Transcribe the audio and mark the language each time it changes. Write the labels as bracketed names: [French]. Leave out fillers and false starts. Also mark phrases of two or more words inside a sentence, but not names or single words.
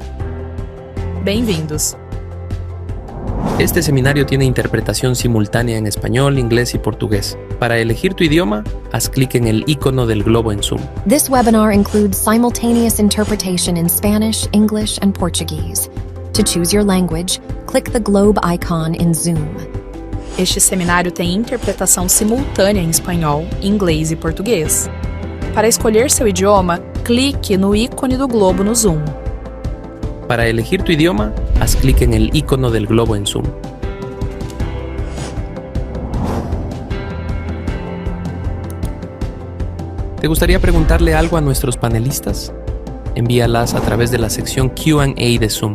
[Portuguese] Bem-vindos. [Spanish] Este seminario tiene interpretación simultánea en español, inglés y portugués. Para elegir tu idioma, haz clic en el icono del globo en Zoom. [English] This webinar includes simultaneous interpretation in Spanish, English, and Portuguese. To choose your language, click the globe icon in Zoom. [Portuguese] Este seminário tem interpretação simultânea em espanhol, inglês e português. Para escolher seu idioma, clique no ícone do globo no Zoom. [Spanish] Para elegir tu idioma, haz clic en el icono del globo en Zoom. ¿Te gustaría preguntarle algo a nuestros panelistas? Envíalas a través de la sección Q&A de Zoom.